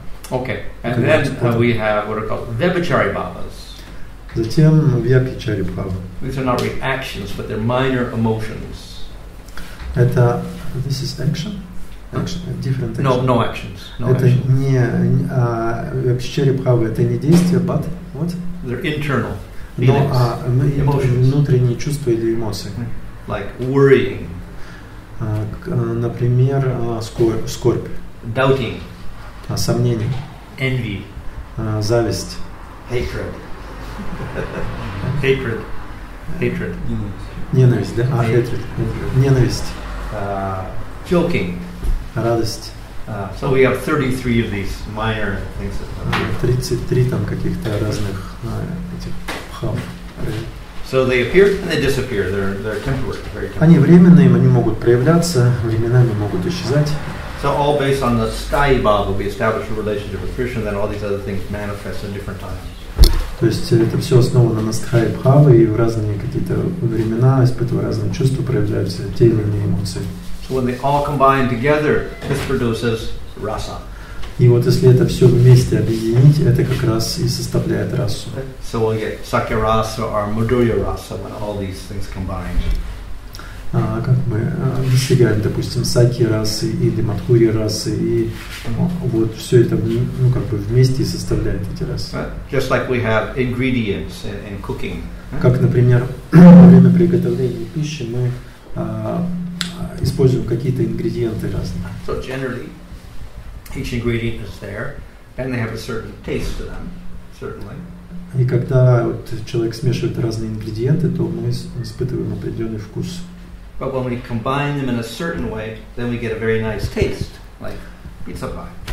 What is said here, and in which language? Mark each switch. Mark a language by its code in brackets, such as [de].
[en] Okay, and then we have what are called vyabhichari bhavas. [ru] Затем вьябхичари бхава. [en] These are not reactions, but they're minor emotions. [ru] Это [en] this is action? Action, different action. No actions. No [ru] это [en] action. [ru] не вьябхичари бхава, это не действие, [en] but what? They're internal. [ru] Но внутренние чувства или эмоции. [en] Like worrying. [ru] Например, скорбь. [en] Doubting. [ru] Сомнение. [en] Envy. [ru] Зависть. [en] Hatred. Hatred. [ru] Ненависть, да? [en] Hatred. [ru] Ненависть. [en] Joking. [ru] Радость. [en] So we have 33 of these minor things. [ru] 33 там каких-то разных этих бхав. [en] So they appear and they disappear. They're temporary, very temporary. [ru] Они временные, они могут проявляться, временами могут исчезать. [en] So all based on the sthayi bhava, we establish a relationship with Krishna, then all these other things manifest in different times. [ru] То есть это все основано на стхай бхавы, и в разные какие-то времена, испытывая разные чувства, проявляются те или иные эмоции. [en] So when they all combine together, this produces rasa. [ru] И вот если это все вместе объединить, это как раз и составляет расу. [en] So we'll get sakya rasa or madhurya rasa when all these things combine. [ru] Как мы достигаем, допустим, саки расы или мадхури расы, и вот все это как бы вместе и составляет эти расы. [en] Just like we have ingredients in cooking. [ru] Как, например, во время приготовления пищи мы используем какие-то ингредиенты разные. [en] So generally, each ingredient is there, and they have a certain taste to them, certainly. [ru] И когда вот человек смешивает разные ингредиенты, то мы испытываем определенный вкус. [en] But when we combine them in a certain way, then we get a very nice taste, like pizza pie.